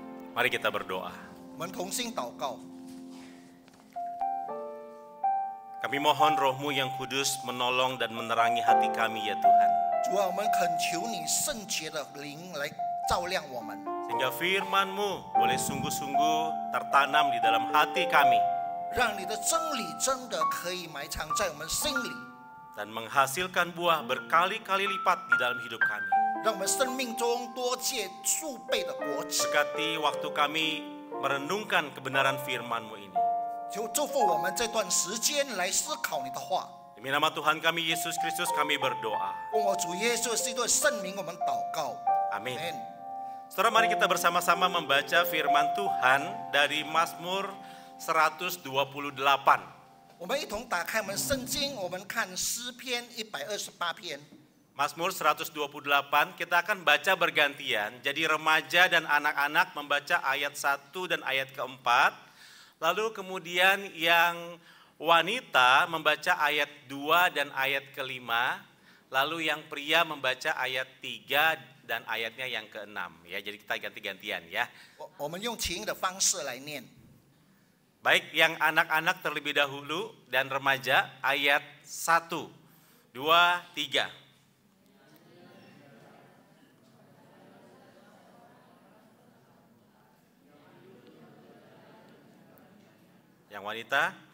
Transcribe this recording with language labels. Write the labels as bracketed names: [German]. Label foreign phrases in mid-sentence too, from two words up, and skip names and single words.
[Indonesian] Mari kita berdoa. [Chinese] 我们同心祷告。 [Indonesian] Kami mohon Roh-Mu yang kudus menolong dan menerangi hati kami ya Tuhan. [Chinese] 主啊，我们恳求你圣洁的灵来照亮我们， [Indonesian] Sehingga firman-Mu boleh sungguh-sungguh tertanam di dalam hati kami. [Chinese] 让你的真理真的可以埋藏在我们心里， [Indonesian] Dan menghasilkan buah berkali-kali lipat di dalam hidup kami. [Chinese] 让我们生命中多结数倍的果子。 [Indonesian] Berkati waktu kami merenungkan kebenaran firman-Mu ini. [Chinese] 求祝福我们这段时间来思考你的话。 [Indonesian] Demi nama Tuhan kami Yesus Kristus kami berdoa. [Chinese] 奉我主耶稣基督的圣名，我们祷告。 [Indonesian] Amin. [Chinese] Amen。 [Indonesian] Saudara, mari kita bersama-sama membaca firman Tuhan dari Mazmur 128. [Chinese] 我们一同打开我们圣经，我们看诗篇128篇。 [Indonesian] Mazmur 128 kita akan baca bergantian. Jadi remaja dan anak-anak membaca ayat 1 dan ayat keempat. Lalu kemudian yang wanita membaca ayat 2 dan ayat kelima. Lalu yang pria membaca ayat 3 dan ayatnya yang keenam. Ya, jadi kita ganti-gantian ya. [Chinese] 我们用起音的方式来念。 [Indonesian] Baik, yang anak-anak terlebih dahulu dan remaja ayat 1, 2, 3. Yang wanita?